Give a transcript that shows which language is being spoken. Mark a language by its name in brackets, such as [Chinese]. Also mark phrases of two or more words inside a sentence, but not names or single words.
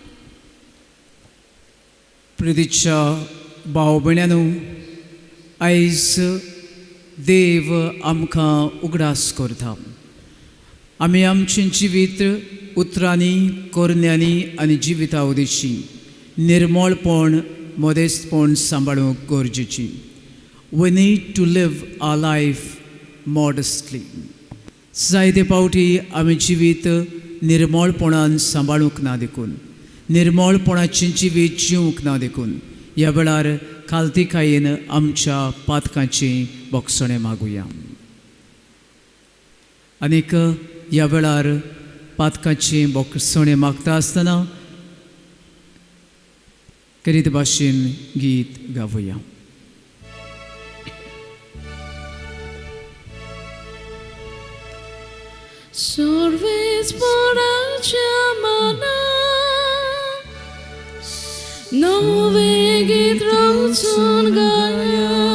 [Konkani] प्रितीच्या भाव भयण्यांनो, आयज देव आमकां उगडास करता. आमी आमचें जिवीत उतरांनी कोरण्यांनी आनी जिवितावदीची निर्मळपण मोदेस्तपण सांबाळूंक गरजेची. [English] We need to live our life modestly. [Konkani] जायते पावटी आमी जिवीत निर्मळपणान सांबाळूंक ना देखून, निर्मळपणाचें जिवीत जिवंक ना देखून ह्या वेळार खालतीकायेन आमच्या पातकांचें बोगसणें मागुया. आनीक ह्या वेळार पातकांचें बोगसणें मागता आसतना करीत भाशेन गीत गावया. Sorves boracha mana nove gitron gaya.